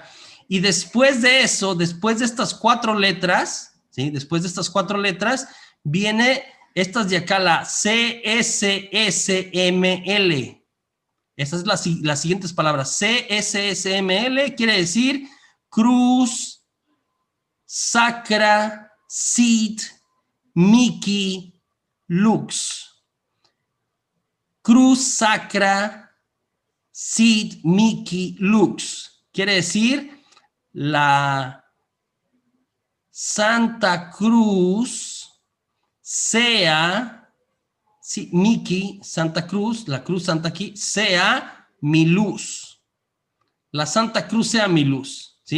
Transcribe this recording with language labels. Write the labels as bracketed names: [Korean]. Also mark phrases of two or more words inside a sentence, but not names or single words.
[Spanish] Y después de eso, después de estas 4 letras, ¿sí? Después de estas 4 letras, viene estas de acá, la CSSML. Estas son las siguientes palabras. [Latin] CSSML [Spanish] quiere decir [Latin] Cruz Sacra Sit Mihi Lux. Cruz Sacra Sit Mihi Lux. [Spanish] Quiere decir la Santa Cruz sea, sí, Mihi, Santa Cruz, la cruz santa aquí, sea mi luz. La Santa Cruz sea mi luz, ¿sí?